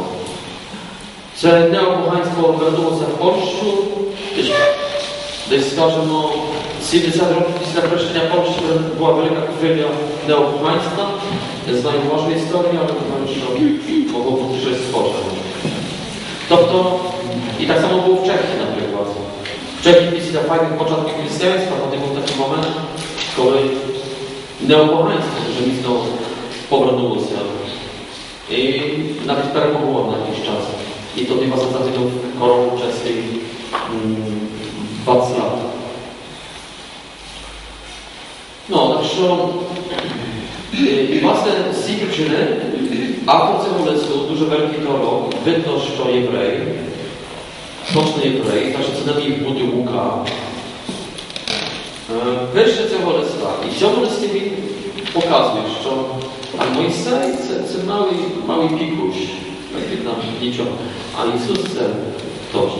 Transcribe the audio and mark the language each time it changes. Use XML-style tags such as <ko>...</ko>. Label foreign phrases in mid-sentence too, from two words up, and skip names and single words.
<uk>Це неопоганство вернулося в Польщу, десь, скажімо, 70 років після хрещення Польщі була велика хвиля неопоганства. Я знаю вашу історію, але думаю, що могло бути щось схоже. Тобто, і так само</uk> <pl>było w Czechii na przykład. W Czechii pісля fajnych początków chrześcijaństwa, potem był taki moment,</pl> <uk>коли неопоганство вже міцно повернулося. І навіть перемогло на якийсь час. І тоді вас загинув король чеський 20 lat. No, tak що, і власне з цієї причини автор цього листу, дуже великий теолог, видно, що єврей, точно єврей, так що це не міг бути Лука, пише цього листа. І в цьому листі він показує, що Мойсей це малий пікуш, так нам нічого, а Ісус це точно.</uk>